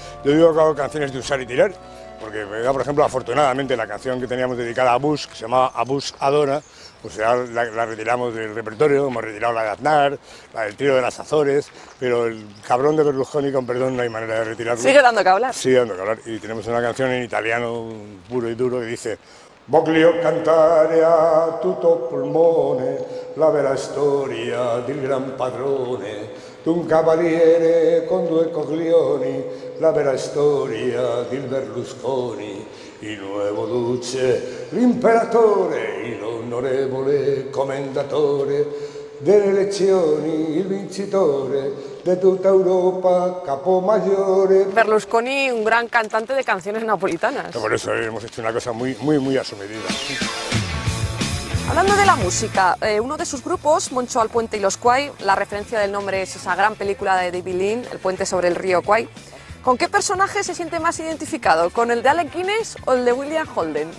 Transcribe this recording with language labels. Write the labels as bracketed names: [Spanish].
[Spanish] Yo digo que hago canciones de usar y tirar, porque, por ejemplo, afortunadamente la canción que teníamos dedicada a Bush, que se llamaba A Bush Adora, pues ya la retiramos del repertorio, hemos retirado la de Aznar, la del Trío de las Azores, pero el cabrón de Berlusconi, con perdón, no hay manera de retirarlo. Sigue dando que hablar. Sigue dando que hablar, y tenemos una canción en italiano puro y duro que dice: [Italian] Voglio cantare a tutto pulmone la vera storia del gran padrone, d'un cavaliere con due coglioni, la vera storia del Berlusconi, il nuovo duce, l'imperatore, l'onorevole commendatore delle elezioni, il vincitore de tutta Europa, capo maggiore. [Spanish] Berlusconi, un gran cantante de canciones napolitanas. Por eso hemos hecho una cosa muy asumidida. Hablando de la música, uno de sus grupos, Moncho Alpuente y los Quay, la referencia del nombre es esa gran película de David Lean, El puente sobre el río Kwai. ¿Con qué personaje se siente más identificado? ¿Con el de Alec Guinness o el de William Holden?